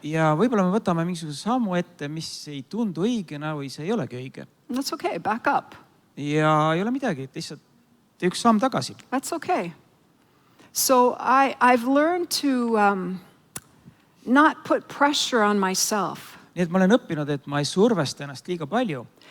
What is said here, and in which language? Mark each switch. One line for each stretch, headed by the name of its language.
Estonian: ja võib-olla me võtame mingisuguse sammu ette, mis ei tundu õigena või see ei olegi õige.
English: That's okay, back up.
Estonian: Ja ei ole midagi, et lihtsalt tee üks samm tagasi.
English: That's okay. So I've learned to not put pressure on myself.
Estonian: Nii et ma olen õppinud, et ma ei survesta ennast liiga palju.